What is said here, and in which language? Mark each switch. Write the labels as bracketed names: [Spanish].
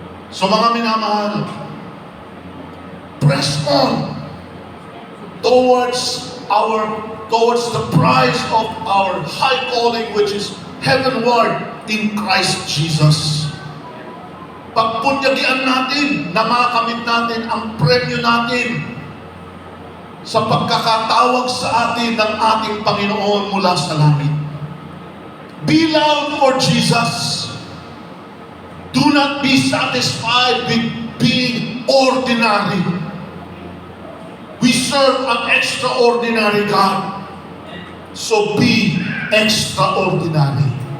[English] So [Filipino] mga minamahal, [English] press on towards the prize of our high calling, which is heavenward in Christ Jesus. [Filipino] Pagpunyagian natin na makamit natin ang premyo natin sa pagkakatawag sa atin ng ating Panginoon mula sa langit. [English] Be loud for Jesus. Do not be satisfied with being ordinary. We serve an extraordinary God. So be extraordinary.